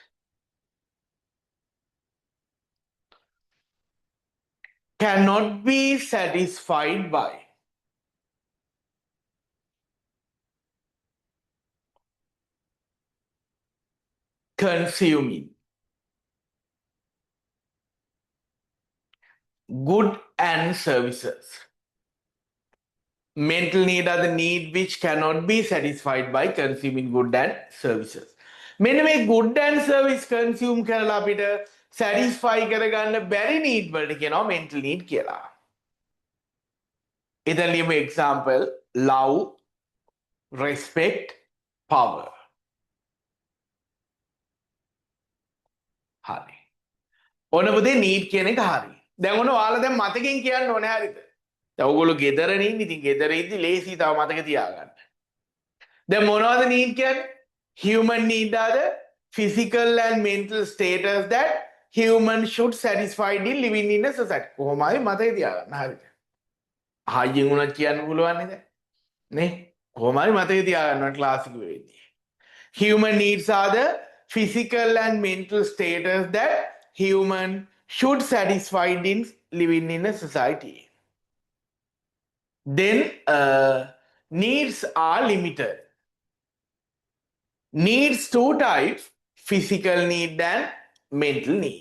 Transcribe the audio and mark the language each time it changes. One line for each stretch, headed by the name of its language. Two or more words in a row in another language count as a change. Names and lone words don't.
English: cannot be satisfied by consuming good and services. Mental need are the need which cannot be satisfied by consuming good and services.
Sinhala: මෙන්න මේ
English: good and service consume
Sinhala: කරලා අපිට satisfy කරගන්න බැරි need වලට කියනවා
English: mental need
Sinhala: කියලා. එතන ලියමු example
English: love, respect, power.
Sinhala: හරි. ඔන්න පුතේ need කියන එක හරි. දැන් ඔන්න ඔයාලා දැන් මතකෙන් කියන්න ඕනේ හරිද? දැන් ඔයගොල්ලෝ ගෙදරනේ ඉන්නේ. ඉතින් ගෙදර ඉඳි ලේසි තව මතක තියාගන්න. දැන් මොනවද need කියන්නේ?
English: Human need are the physical and mental status that human should satisfy in living in a society.
Sinhala: කොහොම හරි මතක තියාගන්න හරිද? හයියෙන් උනත් කියන්න පුළුවන් නේද? නේ? කොහොම හරි මතක තියාගන්න ක්ලාස් එක වෙද්දී.
English: Human needs are the physical and mental status that human should satisfy in living in a society. Then needs are limited. Needs two types, physical need and mental need.